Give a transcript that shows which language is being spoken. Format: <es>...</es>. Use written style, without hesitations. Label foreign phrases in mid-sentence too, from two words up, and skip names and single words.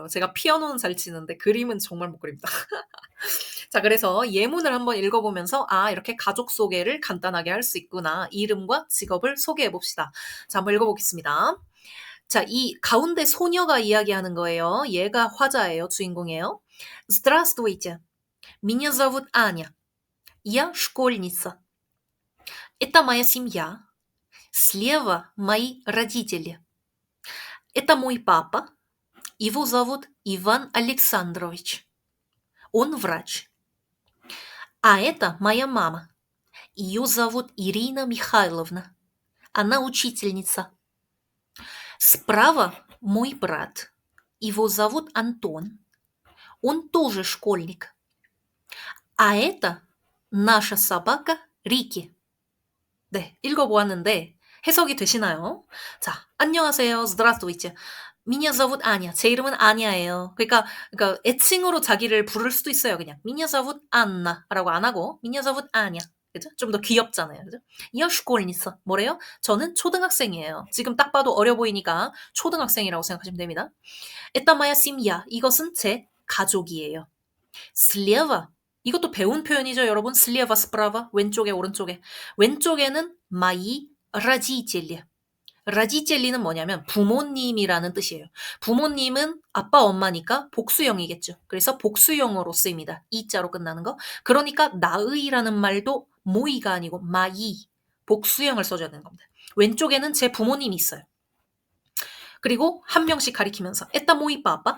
<ko>제가 피아노는 잘 치는데 그림은 정말 못 그립니다. 자, 그래서 예문을 한번 읽어보면서 이렇게 가족 소개를 간단하게 할 수 있구나. 이름과 직업을 소개해 봅시다. 자, 한번 읽어보겠습니다. 자, 이 가운데 소녀가 이야기하는 거예요. 얘가 화자예요. 주인공이에요.</ko> <ru>Здравствуйте. Меня зовут Аня. Я школьница. Это моя семья. Слева мои родители. Это мой папа. Его зовут Иван Александрович. Он врач. А это моя мама. Ее зовут Ирина Михайловна. Она учительница. Справа мой брат. Его зовут Антон. Он тоже школьник. А это наша собака Рики.</ru> <ko>네, 읽어보았는데 해석이 되시나요? 자, 안녕하세요.</ko> <ru>Здравствуйте. Меня зовут Аня.</ru> <ko>제 이름은 아냐예요. 그러니까 애칭으로 자기를 부를 수도 있어요.</ko> <ru>그냥 Меня зовут Анна라고</ru> <ko>안 하고</ko> <ru>Меня зовут Аня.</ru> <ko>그죠? 좀 더 귀엽잖아요. 그죠?</ko> <ru>Я школьница.</ru> <ko>뭐래요? 저는 초등학생이에요. 지금 딱 봐도 어려 보이니까 초등학생이라고 생각하시면 됩니다.</ko> <ru>Это моя семья.</ru> <ko>이것은 제 가족이에요.</ko> <ru>Слева.</ru> <ko>이것도 배운 표현이죠, 여러분.</ko> <ru>Слева, справа.</ru> <ko>왼쪽에, 오른쪽에. 왼쪽에는</ko> <ru>мои родители.</ru> <ko>родител이는 뭐냐면 부모님이라는 뜻이에요. 부모님은 아빠, 엄마니까 복수형이겠죠. 그래서 복수형으로 쓰입니다. 이자로 끝나는 거. 그러니까 나의라는 말도 모이가 아니고 마이. 복수형을 써줘야 되는 겁니다. 왼쪽에는 제 부모님이 있어요. 그리고 한 명씩 가리키면서</ko> <ru>Это мой папа.</ru>